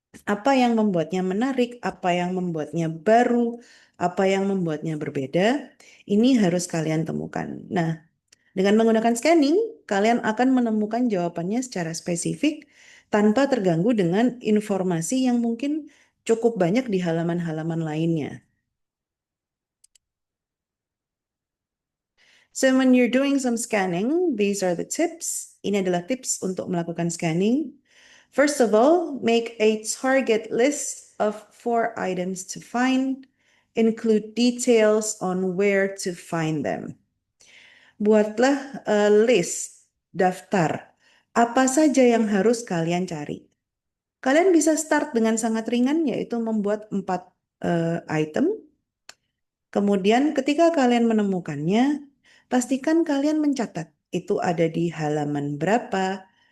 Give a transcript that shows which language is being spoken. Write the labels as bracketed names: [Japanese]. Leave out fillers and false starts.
[Indonesian] Apa yang membuatnya menarik, apa yang membuatnya baru, apa yang membuatnya berbeda, ini harus kalian temukan. Nah, dengan menggunakan scanning, kalian akan menemukan jawabannya secara spesifik, tanpa terganggu dengan informasi yang mungkin cukup banyak di halaman-halaman lainnya. [English] So when you're doing some scanning, these are the tips. [Indonesian] Ini adalah tips untuk melakukan scanning. [English] First of all, make a target list of 4 items to find. Include details on where to find them. [Indonesian] Buatlah list, daftar, apa saja yang harus kalian cari. Kalian bisa start dengan sangat ringan, yaitu membuat 4 item. Kemudian ketika kalian menemukannya, pastikan kalian mencatat itu ada di halaman berapa.